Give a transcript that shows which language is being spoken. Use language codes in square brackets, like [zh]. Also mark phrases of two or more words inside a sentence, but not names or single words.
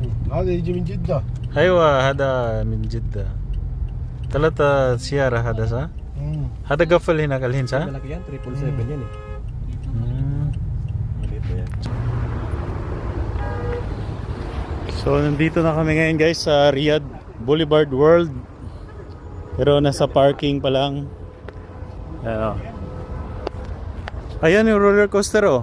[ar] هذا يجي من جدة. ايوه هذا من جدة. 3 سيارة هذا صح؟ هذا قفل هناك الحين صح؟ [tl] Malaki yan, 777 yan eh. Maliit ba yan? So nandito na kami ngayon guys sa Riyadh Boulevard World. Pero nasa parking pa lang. Ayan yung [en] roller coaster [tl] oh.